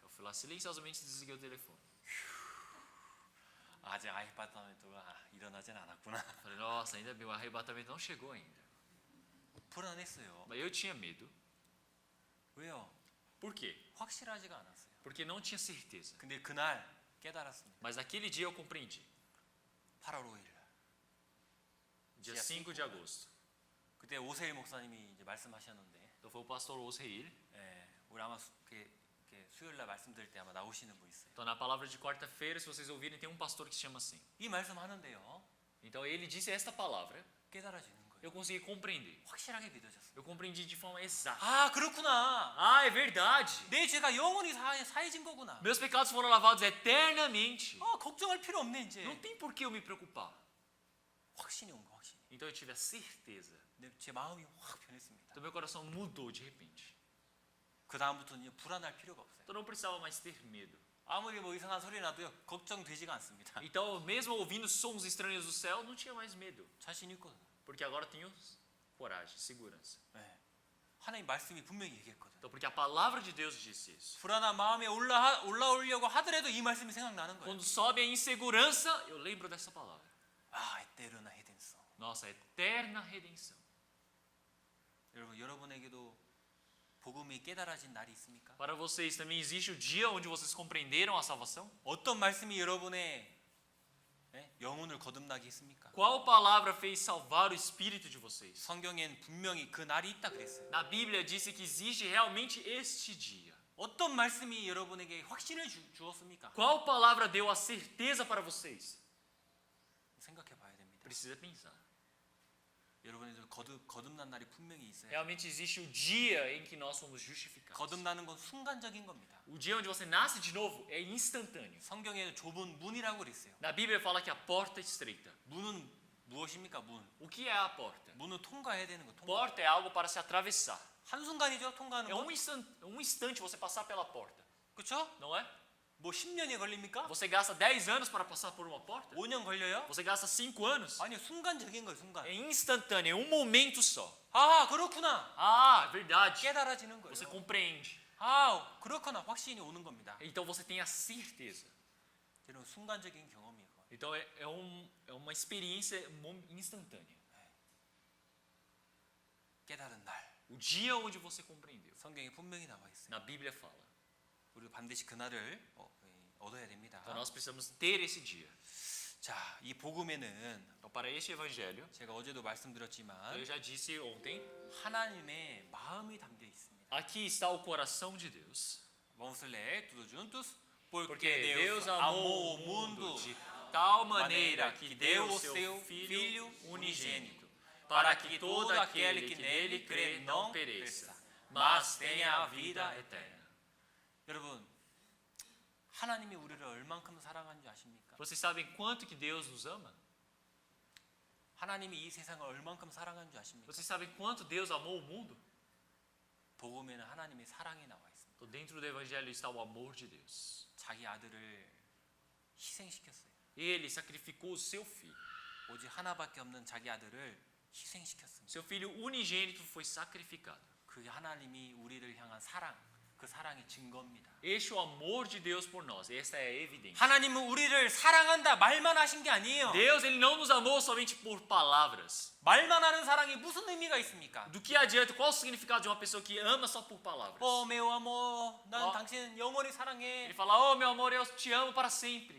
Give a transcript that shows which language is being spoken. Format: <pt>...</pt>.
<pt>Eu fui lá silenciosamente desliguei o telefone.</pt> <ko>아직 아이파트가 일어나진 않았구나.</ko> <pt>Eu falei, nossa, ainda bem, o arrebatamento não chegou ainda.</pt> <ko>불안했어요.</ko> <pt>Mas eu tinha medo.</pt> <ko>왜요?</ko> <pt>Por quê?</pt> <ko>확실하지가 않았어요.</ko> <pt>Porque não tinha certeza.</pt> <ko>근데 그날 깨달았습니다.</ko> <pt>Mas naquele dia eu compreendi.</pt> <ko>8월 5일.</ko> <pt>Dia 5 de agosto.</pt> <ko>그때 오세일 목사님이 이제 말씀하셨는데,</ko> <pt>Então foi o pastor Osreil.</pt> <ko>우리 아마 수요일 날 말씀드릴 때 아마 나오시는 분 있어요.</ko> <pt>Então na palavra de quarta-feira, se vocês ouvirem, tem um pastor que se chama assim.</pt> <ko>이 말씀 하는데요.</ko> <pt>Então ele disse esta palavra.</pt> <ko>깨달아지는 거예요.</ko> <pt>Eu consegui compreender.</pt> <ko>확실하게 믿어졌어요.</ko> <pt>Eu compreendi de forma exata.</pt> <ko>그렇구나.</ko> <pt>Ah, é verdade.</pt> <ko>내 죄가 영원히 사해진 거구나.</ko> <pt>Meus pecados foram lavados eternamente.</pt> <ko>걱정할 필요 없네 이제.</ko> <pt>Não tem por que eu me preocupar.</pt> <ko>확신이 온 거, 확신.</ko> <pt>Então eu tive a certeza.</pt> <ko>제 마음이 확 변했습니다.</ko> <pt>Então meu coração mudou de repente.</pt> <ko>그 다음부터는 불안할 필요가 없어요.</ko> <pt>Então não precisava mais ter medo.</pt> <ko>아무리 뭐 이상한 소리 나도요 걱정되지가 않습니다.</ko> <pt>Então mesmo ouvindo sons estranhos do céu, não tinha mais medo.</pt> <ko>자신 있거든.</ko> <pt>Porque agora tenho coragem, segurança.</pt> <ko>하나님 말씀이 분명히 얘기했거든.</ko> <pt>Então porque a palavra de Deus disse isso.</pt> <ko>불안한 마음에 올라오려고 하더라도 이 말씀이 생각나는 거예요.</ko> <pt>Quando sobe a insegurança, eu lembro dessa palavra. 에테르나 헤덴소. Nossa eterna redenção.</pt> <ko>여러분에게도 복음이 깨달아진 날이 있습니까?</ko> <pt>Para vocês também existe o dia onde vocês compreenderam a salvação?</pt> <ko>어떤 말씀이 여러분의 영혼을 거듭나게 했습니까?</ko> <pt>Qual palavra fez salvar o espírito de vocês?</pt> <ko>성경엔 분명히 그 날이 있다 그랬어요.</ko> <pt>Na Bíblia disse que existe realmente este dia.</pt> <ko>어떤 말씀이 여러분에게 확신을 주었습니까?</ko> <pt>Qual palavra deu a certeza para vocês?</pt> <ko>생각해 봐야 됩니다.</ko> <pt>Precisa pensar.</pt> <ko>여러분들 거듭난 날이 분명히 있어요.</ko> <pt>Realmente existe o dia em que nós somos justificados.</pt> <ko>거듭나는 건 순간적인 겁니다.</ko> <pt>O dia onde você nasce de novo é instantâneo.</pt> <ko>성경에 좁은 문이라고 그랬어요.</ko> <pt>Na Bíblia fala que a porta é estreita.</pt> <ko>문은 무엇입니까? 문.</ko> <pt>O que é a porta?</pt> <ko>문은 통과해야 되는 거. 통과.</ko> <pt>Porta é algo para se atravessar.</pt> <ko>한순간이죠, 통과하는</ko> <pt>É</pt> <ko>거.</ko> <pt>um instante você passar pela porta,</pt> <ko>그렇죠?</ko> <pt>não é?</pt> <ko>뭐 10년이 걸립니까?</ko> <pt>Você gasta 10 anos para passar por uma porta?</pt> <ko>5년 걸려요?</ko> <pt>Você gasta 5 anos?</pt> <ko>아니요, 순간적인 거예요, 순간.</ko> <pt>É instantâneo, é um momento só.</pt> <ko>그렇구나.</ko> <pt>Ah, verdade.</pt> <ko>깨달아지는 거예요.</ko> <pt>Você compreende.</pt> <ko>그렇구나. 확신이 오는 겁니다.</ko> <pt>Então você tem a certeza.</pt> <ko>이런 순간적인 경험이에요.</ko> <pt>Então é uma experiência instantânea.</pt> <ko>깨달은 날.</ko> <pt>O dia onde você compreendeu.</pt> <ko>성경에 분명히 나와 있어요.</ko> <pt>Na Bíblia fala.</pt> <ko>우리 반드시 그날을 얻어야 됩니다.</ko> <pt>Então nós precisamos ter esse dia.</pt> <ko>자, 이 복음에는</ko> <pt>Então para este evangelho,</pt> <ko>제가 어제도 말씀드렸지만</ko> <pt>eu já disse ontem,</pt> <ko>하나님의 마음이 담겨 있습니다.</ko> <pt>Aqui está o coração de Deus. Vamos ler tudo juntos. Porque Deus amou o mundo de tal maneira que deu o seu Filho unigênito, para que todo aquele que nele crê não pereça, mas tenha a vida eterna.</pt> <ko>여러분, 하나님이 우리를 얼만큼 사랑하는 줄 아십니까?</ko> <pt>Vocês sabem quanto que Deus nos ama?</pt> <ko>하나님이 이 세상을 얼만큼 사랑하는 줄 아십니까?</ko> <pt>Vocês sabem quanto Deus amou o mundo?</pt> <ko>복음에는 하나님의 사랑이 나와 있습니다.</ko> <pt>Então, dentro do Evangelho está o amor de Deus.</pt> <ko>자기 아들을 희생시켰어요.</ko> <pt>Ele sacrificou o seu filho.</pt> <ko>오직 하나밖에 없는 자기 아들을 희생시켰습니다.</ko> <pt>Seu filho unigênito foi sacrificado.</pt> <ko>그게 하나님이 우리를 향한 사랑, 그 사랑의 증거입니다.</ko> <pt>Este é o amor de Deus por nós. Esta é a evidência.</pt> <ko>하나님은 우리를 사랑한다 말만 하신 게 아니에요.</ko> <pt>Deus, ele não nos amou somente por palavras.</pt> <ko>말만 하는 사랑이 무슨 의미가 있습니까?</ko> <pt>Do que adianta? Qual o significado de uma pessoa que ama só por palavras? meu amor,</pt> <ko>난 어. 당신 영원히 사랑해.</ko> <pt>Ele fala, oh meu amor, eu te amo para sempre.</pt>